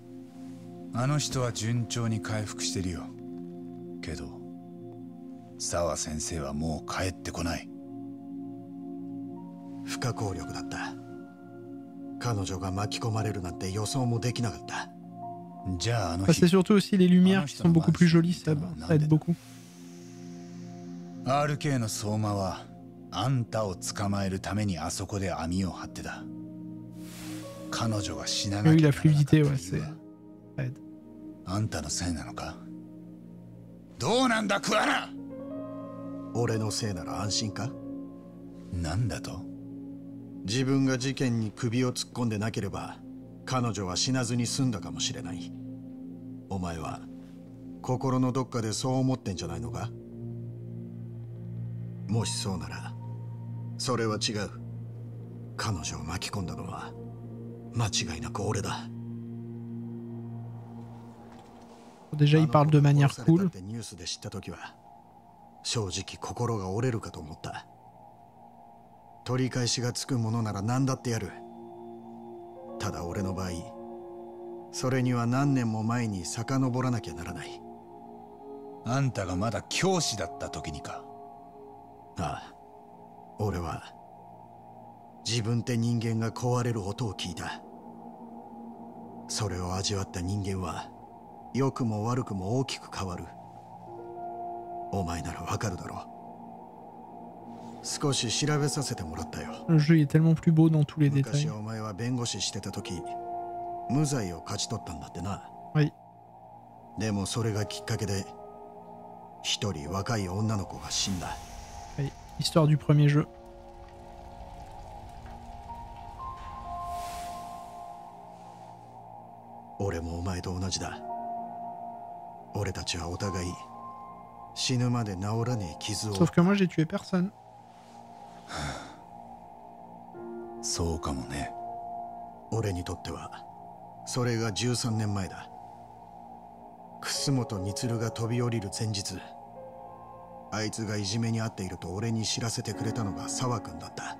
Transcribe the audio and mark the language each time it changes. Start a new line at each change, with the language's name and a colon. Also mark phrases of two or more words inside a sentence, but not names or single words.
Japanese: あの人は順調に回復してるよ。けど沢先生はもう帰ってこない。不可抗力だった。彼女が巻き込まれるなんて予想もできなかった。じゃああの
French: C'est
Japanese: 日
French: surtout aussi les lumières qui sont beaucoup plus jolies, ça aide beaucoup.
Japanese: RK の相馬はあんたを捕まえるためにあそこで網を張ってた。彼女が死ななきゃならなかった理由は
French: ça aide.
Japanese: あんたのせいなのか？どうなんだクアナ！俺のせいなら安心か？なんだと？自分が事件に首を突っ込んでなければ彼女は死なずに済んだかもしれない。お前は心のどっかでそう思ってんじゃないのか？もしそうならそれは違う。彼女を巻き込んだのは間違いなく俺だ。
French: Déjà, il parle de manière cool.
Japanese: ニュースで知った時は正直心が折れるかと思った。取り返しがつくものなら何だってやる。ただ俺の場合それには何年も前に遡らなきゃならない。あんたがまだ教師だった時にか？ああ、俺は自分って人間が壊れる音を聞いた。それを味わった人間は良くも悪くも大きく変わる。お前ならわかるだろう。少し調べさせてもらったよ。
French: Le jeu est tellement plus beau dans tous les détails.
Japanese: 昔お前は弁護士してた時無罪を勝ち取ったんだってな。はい。でもそれがきっかけで一人若い女の子が死んだ。
French: はい。Histoire du premier jeu.
Japanese: 俺もお前と同じだ。俺たちはお互い死ぬまで治らねえ傷を。
French: Sauf que moi j'ai tué personne.
Japanese: そうかもね。俺にとってはそれが13年前だ。楠本充が飛び降りる前日、あいつがいじめに遭っていると俺に知らせてくれたのが沢君だった。